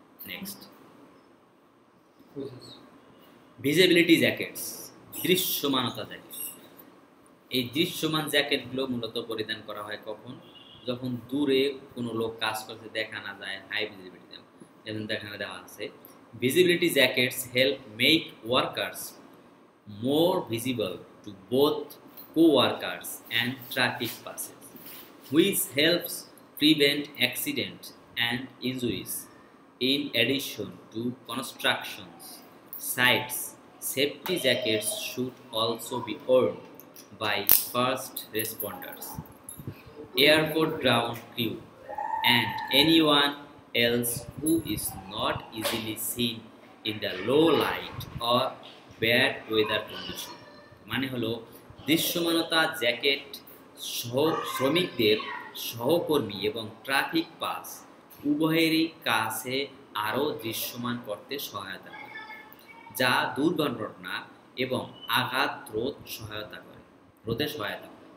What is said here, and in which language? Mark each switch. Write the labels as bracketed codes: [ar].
[bn] Next, visibility jackets, দৃশ্যমানতা jacket. এই দৃশ্যমান জ্যাকেটগুলো মূলত পরিধান করা হয় কখন, যখন দূরে কোনো লোক কাজ করতে দেখা না যায়, হাই ভিজিবিলিটি, যেমন দেখানো দেওয়া আছে। [en] Visibility jackets help make workers more visible to both co-workers and traffic passes, which helps prevent accidents and injuries. In addition to construction sites, safety jackets should also be worn by first responders, airport ground crew, and anyone else who is not easily seen in the low light or bad weather condition. [bn] মানে হলো দৃশ্যমানতা jacket শ্রমিকদের, সহকর্মী এবং traffic pass উভয়েরই কাছে আরও দৃশ্যমান করতে সহায়তা করে, যা দুর্ঘটনা এবং আঘাত রোধে সহায়তা করে।